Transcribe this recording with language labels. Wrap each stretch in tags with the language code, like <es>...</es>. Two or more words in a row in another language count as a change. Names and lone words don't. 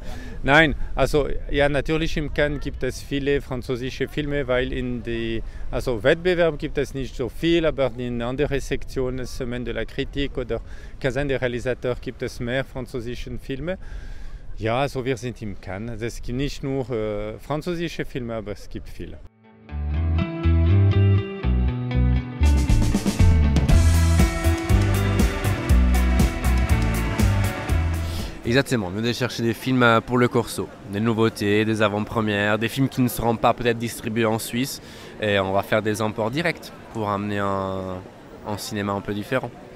<de>Nein, also ja, natürlich im Cannes gibt es viele französische Filme, weil Wettbewerb gibt es nicht so viel, aber in anderen Sektionen, Semaine de la Critique oder Kazan der Realisateur, gibt es mehr französische Filme. Ja, also wir sind im Cannes. Es gibt nicht nur französische Filme, aber es gibt viele.</de> <fr>Exactement, on vient de chercher des films pour le Corso, des nouveautés, des avant-premières, des films qui ne seront pas peut-être distribués en Suisse et on va faire des imports directs pour amener un cinéma un peu différent.</fr>